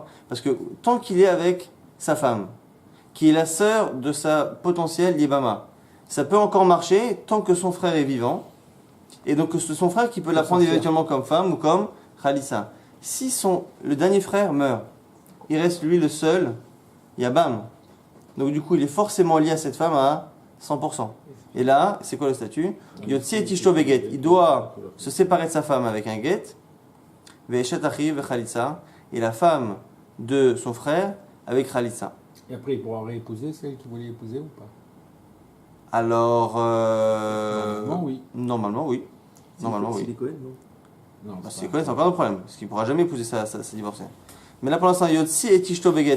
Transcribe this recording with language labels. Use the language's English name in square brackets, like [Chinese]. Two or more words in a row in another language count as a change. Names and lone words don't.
[French] Parce que tant qu'il est avec sa femme, qui est la sœur de sa potentielle Yébama, ça peut encore marcher tant que son frère est vivant, et donc c'est son frère qui peut la prendre éventuellement comme femme ou comme Khalissa. Si le dernier frère meurt, il reste lui le seul Yabam. Donc du coup il est forcément lié à cette femme à 100%. Et là, c'est quoi le statut? [Hebrew] יוציא את אשתו בגט. [French] Il doit se séparer de sa femme avec un get. [Hebrew] ואשת אחי וחליצה. [French] Et la femme de son frère avec chalitza. Et après, il pourra réépouser celle qu'il voulait épouser ou pas? Alors. Normalement, oui. Normalement, oui. Normalement, oui. C'est les Cohen, non? Non, C'est quoi, c'est encore un problème. Parce qu'il ne pourra jamais épouser sa divorcée. Mais là, pour l'instant, [Hebrew] יוציא את אשתו בגט.